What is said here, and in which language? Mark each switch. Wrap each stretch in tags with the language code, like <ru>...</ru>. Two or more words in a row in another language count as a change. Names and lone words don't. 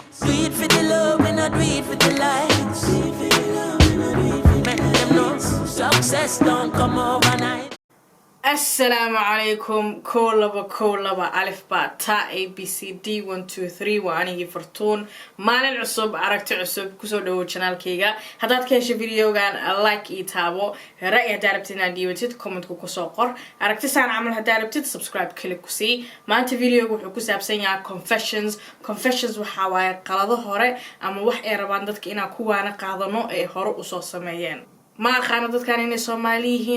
<en>Do it for the love, we not do it for the likes. Make them know success don't come overnight.</en> <ar>السلام عليكم</ar> <so>koolaba</so> <ar>ألف باء تاء</ar> <so>abcd 1 2 3 waa anigi fartuun maalin cusub aragti cusub kusoo dhawo channelkayga hadaad ka hesho videogan like ii taabo ra'yi hadaad rabtid inaad dhiibatid comment ku soo qor aragti saan camal hadaad rabtid subscribe click ku sii maanta videoga wuxuu ku saabsan yahay confessions waxa waaye qalado hore ama wax ay rabaan dadka inaan ku waana qaadano ee hore u soo sameeyeen</so> <ar>ما أقانا</ar> <so>dadkan inay Soomaali yihiin</so>